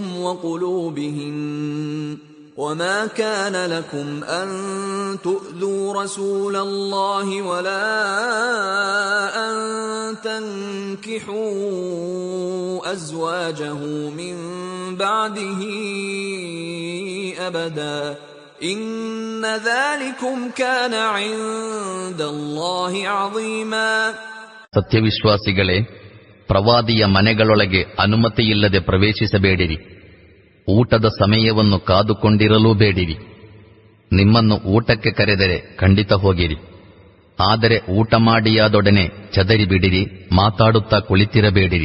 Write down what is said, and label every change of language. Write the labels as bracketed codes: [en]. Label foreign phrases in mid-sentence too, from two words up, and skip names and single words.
[ar] وقلوبهن وما كان لكم أن تؤذوا رسول الله ولا أن تنكحوا أزواجه من بعده أبدا إن ذلكم كان عند الله عظيما. [kn] ಸತ್ಯವಿಶ್ವಾಸಿಗಳೇ, ಪ್ರವಾದಿಯ ಮನೆಗಳೊಳಗೆ ಅನುಮತಿಯಿಲ್ಲದೆ ಪ್ರವೇಶಿಸಬೇಡಿರಿ. ಊಟದ ಸಮಯವನ್ನು ಕಾದುಕೊಂಡಿರಲೂ ಬೇಡಿರಿ. ನಿಮ್ಮನ್ನು ಊಟಕ್ಕೆ ಕರೆದರೆ ಖಂಡಿತ ಹೋಗಿರಿ. ಆದರೆ ಊಟ ಮಾಡಿಯಾದೊಡನೆ ಚದರಿಬಿಡಿರಿ, ಮಾತಾಡುತ್ತಾ ಕುಳಿತಿರಬೇಡಿರಿ.